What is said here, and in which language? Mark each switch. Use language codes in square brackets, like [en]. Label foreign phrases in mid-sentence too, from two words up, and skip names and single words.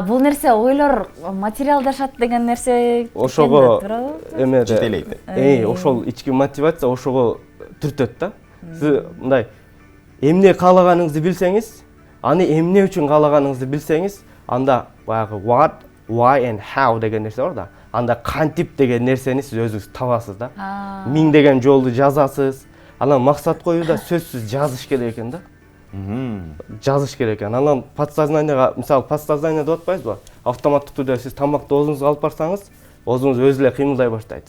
[ky] Бул нерсе ойлор материалдашат деген нерсе ошого эмеде жетелейт. Ошол ички мотивация ошого түртөт да. Сиз мындай эмне каалаганыңызды билсеңиз, аны эмне үчүн каалаганыңызды билсеңиз, анда баягы [en] what, why and how [ky] деген нерсе бар да. Анда кантип деген нерсени сиз өзүңүз табасыз да. Миңдеген жолду жазасыз. Анан максат коюуда сөзсүз жазыш керек экен да. Жазыш керек экен. Анан подсознанияга, мисалы, подсознание деп атпайсызбы? Автоматтык түрдө сиз тамакты оозуңузга алып барсаңыз, оозуңуз өзү эле кыймылдай баштайт.